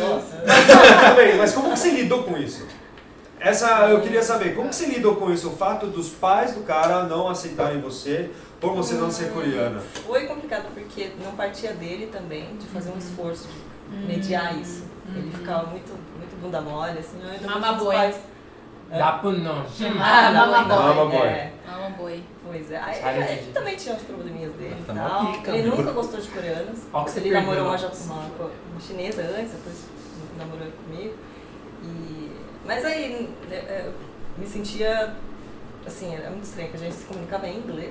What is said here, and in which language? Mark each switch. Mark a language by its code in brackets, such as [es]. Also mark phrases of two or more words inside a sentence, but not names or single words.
[pt] Tudo bem, mas como que você lidou com isso? Eu queria saber, como que você lidou com isso? O fato dos pais do cara não aceitarem você por você não ser coreana. Foi complicado porque não partia dele também de fazer um esforço de mediar isso. Ele ficava muito bunda mole, assim. [en] Mama boy. [pt] Napo não. [en] Mama boy. Mama boy. [pt] Pois é. Aí, ele também tinha os probleminhas dele e tal. Aqui, Ele nunca gostou de coreanos. Ó que você Ele perdeu. namorou uma chinesa antes, depois namorou comigo. Mas aí eu me sentia, assim, era muito estranho, porque a gente se comunicava em inglês.